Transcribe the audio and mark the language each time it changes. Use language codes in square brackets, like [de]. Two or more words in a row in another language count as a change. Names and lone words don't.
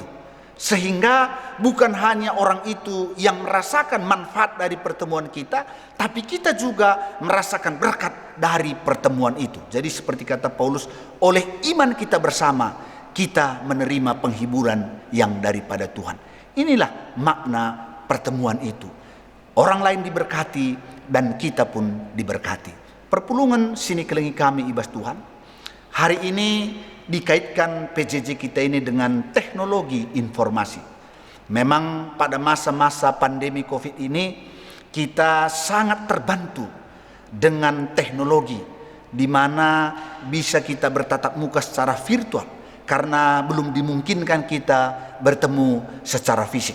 [id] Sehingga bukan hanya orang itu yang merasakan manfaat dari pertemuan kita, tapi kita juga merasakan berkat dari pertemuan itu. Jadi seperti kata Paulus, oleh iman kita bersama, kita menerima penghiburan yang daripada Tuhan. Inilah makna pertemuan itu. Orang lain diberkati dan kita pun diberkati. [btx] Perpulungan sini kelingi kami ibas Tuhan, [id] hari ini dikaitkan PJJ kita ini dengan teknologi informasi. Memang pada masa-masa pandemi COVID ini kita sangat terbantu dengan teknologi, di mana bisa kita bertatap muka secara virtual karena belum dimungkinkan kita bertemu secara fisik.